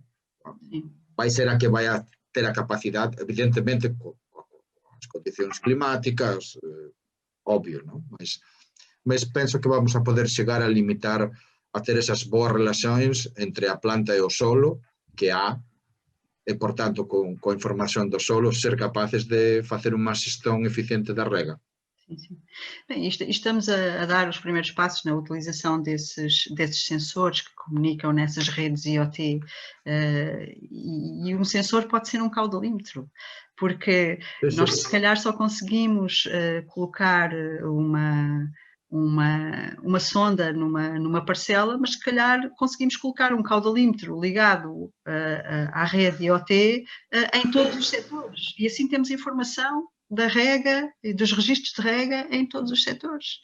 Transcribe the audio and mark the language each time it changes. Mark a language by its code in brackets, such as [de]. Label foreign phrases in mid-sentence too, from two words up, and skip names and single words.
[gl] Vai ser a que vai a ter a capacidade, evidentemente, as condicións climáticas, obvio, non? Mas penso que vamos a poder chegar a limitar a ter esas boas relacións entre a planta e o solo, que há, e, por tanto, coa información do solo, ser capaces de facer unha xestión eficiente da rega. [pt] Sim. Bem, estamos a dar os primeiros passos na utilização desses sensores que comunicam nessas redes IoT, e um sensor pode ser um caudalímetro, porque nós se calhar só conseguimos colocar uma sonda numa parcela, mas se calhar conseguimos colocar um caudalímetro ligado à rede IoT em todos os setores, e assim temos informação da rega e dos registros de rega em todos os setores.